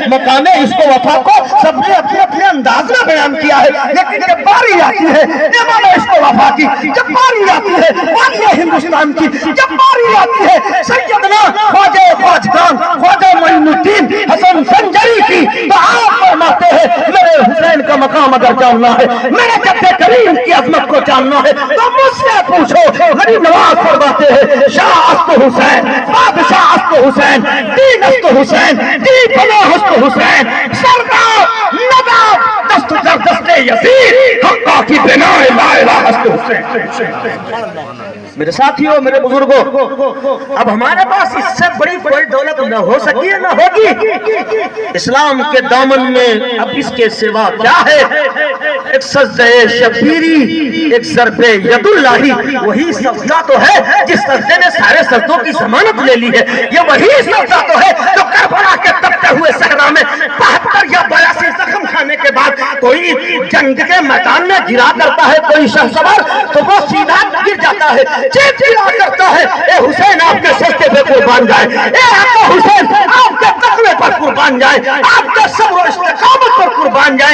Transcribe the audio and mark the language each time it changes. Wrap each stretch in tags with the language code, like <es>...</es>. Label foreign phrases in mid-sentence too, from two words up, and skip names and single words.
<ur>مقام عشق و وفا کو سب نے اپنے اپنے انداز میں بیان کیا ہے، لیکن جب باری آتی ہے امام عشق و وفا کی، جب باری آتی ہے والی ہندوستان کی، جب باری آتی ہے سیدنا خواجہ خواجگان خواجہ معین الدین حسن سنجری کی، تو آپ فرماتے ہیں میرے حسین کا مقام اگر جاننا ہے، میرے جد کریم کی عظمت کو جاننا ہے تو مجھ سے پوچھو۔ غریب نواز فرماتے ہیں</ur> <fa>شاہ است حسین، بادشاہ است حسین، دین است حسین، دی پناہ است حسین، سردار نواب دست در دست یزید، حقا کی بنا لا الہ است حسین۔</fa> <ur>میرے ساتھیوں، میرے بزرگوں، اب ہمارے پاس اس سے بڑی کوئی دولت نہ ہو سکی ہے نہ ہوگی۔ اسلام کے دامن میں اب اس کے سوا کیا ہے؟ ایک سجدہ شبیری، ایک ضرب ید اللہ، وہی سجدہ تو ہے جس سجدے نے سارے سجدوں کی ضمانت لے لی ہے، یہ وہی سجدہ تو ہے جو کربلا کے تپتے ہوئے صحرا میں 72 یا 82 زخم کھانے کے بعد کوئی جنگ کے میدان میں گرا کرتا ہے کوئی شہسوار تو وہ سیدھا گر جاتا ہے، چیخ چلا کرتا ہے اے حسین آپ کے سجدے پہ قربان جائے، اے آقا حسین آپ کے تقوی پر قربان جائے، آپ کے صبر و استقامت پر قربان جائے۔</ur>